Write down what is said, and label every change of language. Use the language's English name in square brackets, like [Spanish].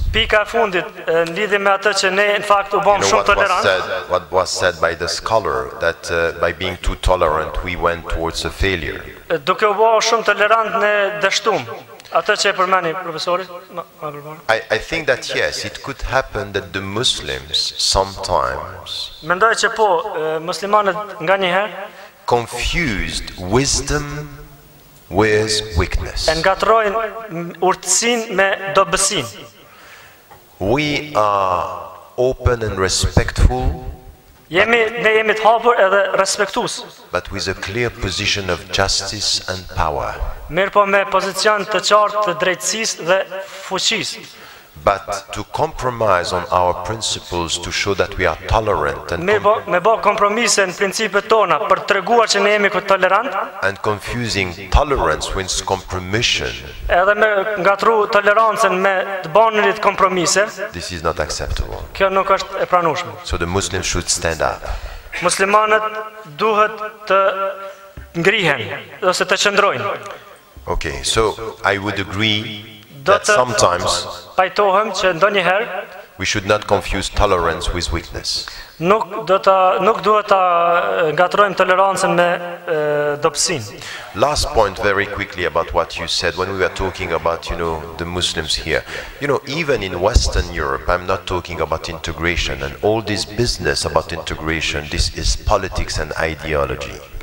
[Albanian] Pika e fundit në lidhje me atë që ne në fakt u bëm shumë tolerant. [English] What was said by the scholar that by being too tolerant we went towards a failure. [Albanian] Duke u bërë shumë tolerant ne dështum. Atë që e përmeni profesori, [English] I think that yes, it could happen that the Muslims sometimes [Albanian] mendoj që po, muslimanët nganjëherë [English] confused wisdom with weakness. [Albanian] e ngatrojnë urtësinë me dobësinë. [English] We are open and respectful, [Albanian] Ne jemi të hapur edhe respektues. [English] but with a clear position of justice and power. [Albanian] Mirë po me pozicion të qartë të drejtësisë dhe fuqisë. [English] But to compromise on our principles to show that we are tolerant and, [Albanian] Me bë kompromise në principet tona për treguar që ne jemi tolerant, [English] and confusing tolerance with compromission, [Albanian] edhe me ngatru tolerancën me të banërit kompromise, [English] this is not acceptable. [Albanian] kjo nuk është e pranueshme. [English] So the Muslims should stand up. [Albanian] Muslimanët duhet të ngrihen ose të qëndrojnë. [English] Okay, so I would agree that sometimes [Albanian] Pajtohem që ndonjëherë [English] we should not confuse tolerance with weakness. [Albanian] nuk duhet ta ngatrojmë tolerancën me dobësinë. [English] Last point very quickly about what you said when we were talking about, the Muslims here. Even in Western Europe, I'm not talking about integration and all this business about integration. This is politics and ideology.